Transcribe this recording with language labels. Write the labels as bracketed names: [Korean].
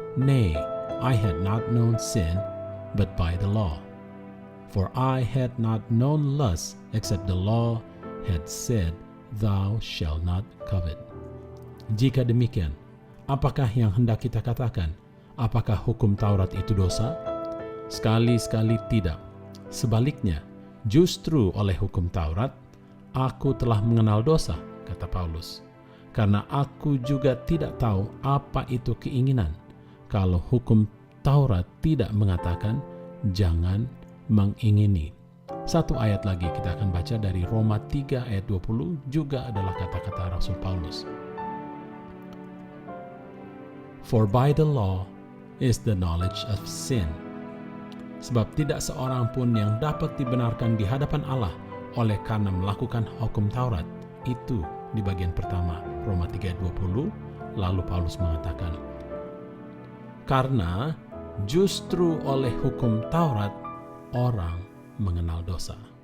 [English] Nay, I had not known sin but by the law. For I had not known lust, except the law had said, Thou shalt not covet." [Indonesian] Jika demikian, apakah yang hendak kita katakan? Apakah hukum Taurat itu dosa? Sekali-sekali tidak. Sebaliknya, justru oleh hukum Taurat, aku telah mengenal dosa, kata Paulus. Karena aku juga tidak tahu apa itu keinginan, kalau hukum Taurat tidak mengatakan, jangan mengingini. Satu ayat lagi kita akan baca dari Roma 3 ayat 20, juga adalah kata-kata Rasul Paulus. [English] "For by the law is the knowledge of sin." [Indonesian] Sebab tidak seorang pun yang dapat dibenarkan di hadapan Allah oleh karena melakukan hukum Taurat. Itu di bagian pertama Roma 3 ayat 20. Lalu Paulus mengatakan, karena justru oleh hukum Taurat orang mengenal dosa.